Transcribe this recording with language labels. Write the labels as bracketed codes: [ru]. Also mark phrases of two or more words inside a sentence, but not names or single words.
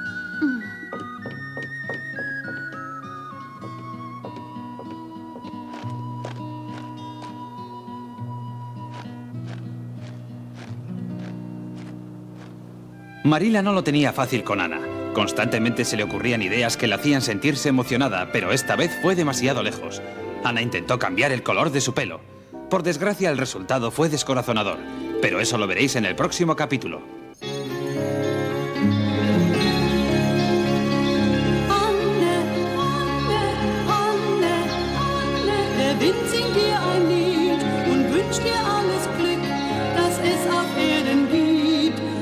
[es] Marilla no lo tenía fácil con Ana. Constantemente se le ocurrían ideas que la hacían sentirse emocionada, pero esta vez fue demasiado lejos. Ana intentó cambiar el color de su pelo. Por desgracia, el resultado fue descorazonador. Pero eso lo veréis en el próximo capítulo. [de] Anne, Anne, Anne, Anne, der Wind singt dir ein Lied und wünscht dir alles Glück, das es auf Erden gibt.